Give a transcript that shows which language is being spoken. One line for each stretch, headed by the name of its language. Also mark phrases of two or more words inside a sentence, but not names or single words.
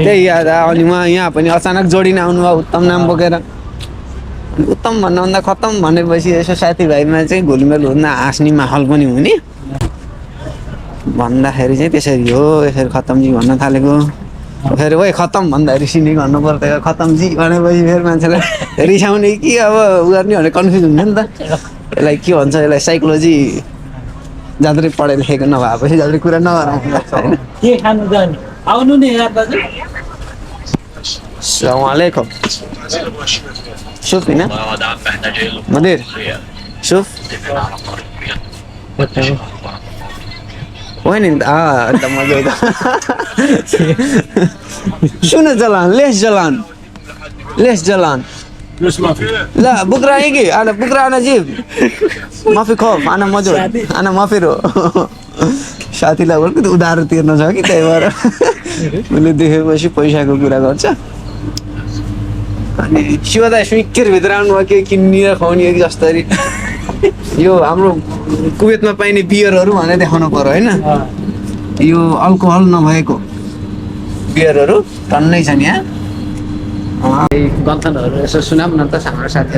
Nepali: त्यही याद आयो अनि उहाँ यहाँ पनि अचानक जोडिन आउनुभयो उत्तम नाम बोकेर उत्तम भन्नुभन्दा खत्तम भनेपछि यसो साथीभाइमा चाहिँ घुलमेल हुन हाँस्ने माहौल पनि हुने भन्दाखेरि चाहिँ त्यसरी हो यसरी खत्तमजी भन्न थालेको फेरि ओइ खत्तम भन्दाखेरि सिने गर्नु पर्थ्यो खत्तमजी भनेपछि फेरि मान्छेलाई रिसाउने कि अब उ गर्ने भनेर कन्फ्युज हुन्थ्यो नि त यसलाई के भन्छ यसलाई साइकोलोजी जाँदै पढाइ लेखेको नभएपछि जाँदै कुरा नगरौँ होइन के खानु जाने आउनु नि यार दाजु
Arabic: सलामकुम شوف هنا مدير شوف وين انت انت موجود شنو جلان ليش جلان لا بكره يجي انا بكره انا اجيب ما في خوف انا موجود انا ما في رو
Nepali: साथीलाई बोल्छु उधारो तिर्न छ कि त्यही भएर मैले देखेपछि पैसाको कुरा गर्छ अनि शिवदा स्विकेर भित्र आउनुभयो के किनेर खुवाउने कि जस्तरी यो हाम्रो कुवेतमा पाइने बियरहरू भनेर देखाउनु पर्यो होइन यो अल्कोहल नभएको बियरहरू टन्नै छ नि यहाँ गन्थनहरू यसो सुनाम न त हाम्रो साथीहरू